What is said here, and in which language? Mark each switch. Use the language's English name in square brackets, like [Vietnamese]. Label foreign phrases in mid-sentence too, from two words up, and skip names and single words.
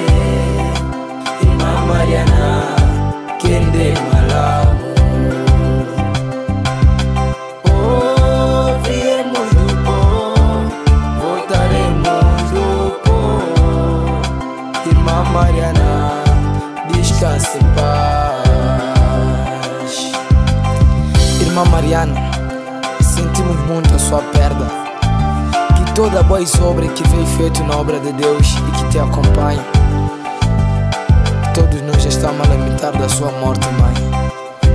[Lingala] Ima Mariana, kende malamu. Oh, vie mojupo, votare mojupo. [Portuguese] Ima Mariana, descanse em paz. Irmã Mariana, sentimos muito a sua perda. Que toda boa obra que veio feito na obra de Deus e que te acompanha, todos nós já estamos a lamentar da sua morte, mãe.